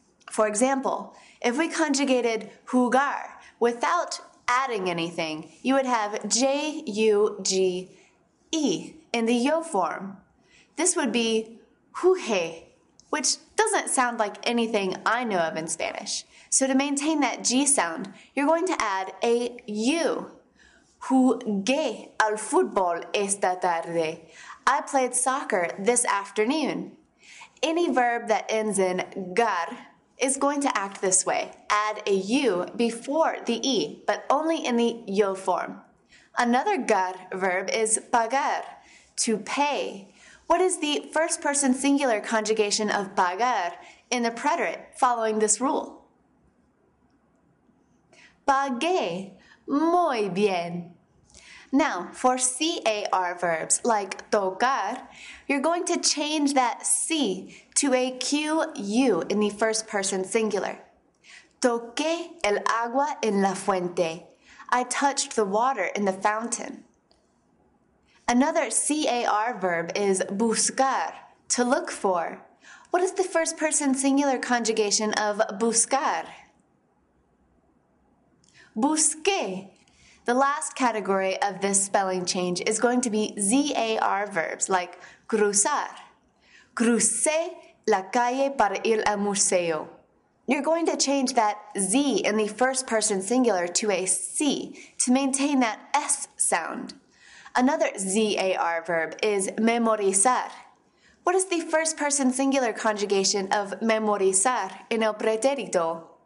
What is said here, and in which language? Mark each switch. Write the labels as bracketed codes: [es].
[en] For example, if we conjugated jugar without adding anything, you would have J-U-G-E in the yo form. This would be juge, which doesn't sound like anything I know of in Spanish. So to maintain that G sound, you're going to add a U. [es] Jugué al fútbol esta tarde. [en] I played soccer this afternoon. Any verb that ends in gar is going to act this way. Add a U before the E, but only in the yo form. Another gar verb is pagar, to pay. What is the first person singular conjugation of pagar in the preterite following this rule? Pagué. [es] Muy bien. [en] Now, for CAR verbs like tocar, you're going to change that C to a QU in the first person singular. [es] Toqué el agua en la fuente. [en] I touched the water in the fountain. Another CAR verb is buscar, to look for. What is the first person singular conjugation of buscar? Busqué. The last category of this spelling change is going to be ZAR verbs like cruzar. [es] Crucé la calle para ir al museo. [en] You're going to change that Z in the first person singular to a C to maintain that S sound. Another ZAR verb is memorizar. What is the first person singular conjugation of memorizar [es] en el pretérito?